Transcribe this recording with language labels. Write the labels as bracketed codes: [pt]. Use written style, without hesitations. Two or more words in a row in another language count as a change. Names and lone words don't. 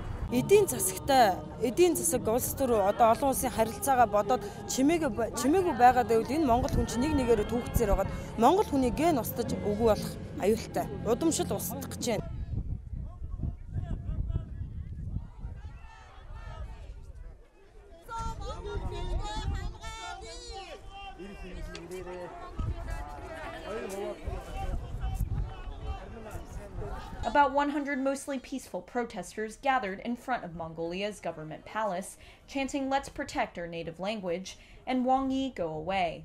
[mn] эдийн засаг улс төр одоо олон улсын харилцаагаа бодоод чимээгүй байгаад байвал энэ Монгол хүн чинь нэг нэгээрээ түүхцээр байгаад Монгол хүний ген устж үгүй болох аюултай. Удамшил устгах гэж байна. [en] About 100 mostly peaceful protesters gathered in front of Mongolia's government palace, chanting "Let's protect our native language" and "Wang Yi, go away."